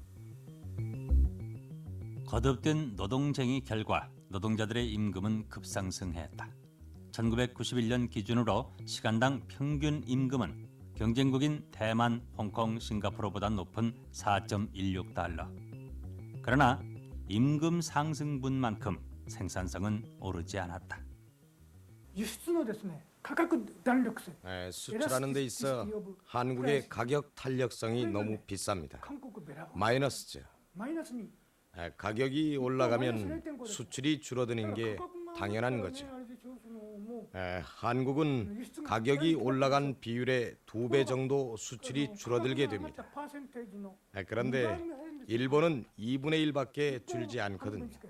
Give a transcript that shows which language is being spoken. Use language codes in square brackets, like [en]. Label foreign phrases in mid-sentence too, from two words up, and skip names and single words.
[ko] 거듭된 노동쟁의 결과 노동자들의 임금은 급상승했다. 1991년 기준으로 시간당 평균 임금은 경쟁국인 대만, 홍콩, 싱가포르보다 높은 4.16달러. 그러나 임금 상승분만큼 생산성은 오르지 않았다. [ja] 輸出のですね、価格弾力性 [ko] 수출하는 데 있어 한국의 가격 탄력성이 너무 비쌉니다. [ja] 韓国ベラボー [ko] 마이너스죠. [ja] マイナスに [ko] 가격이 올라가면 수출이 줄어드는 게 당연한 거죠. 한국은 가격이 올라간 비율의 2배 정도 수출이 줄어들게 됩니다. 그런데 일본은 2분의 1밖에 줄지 않거든요.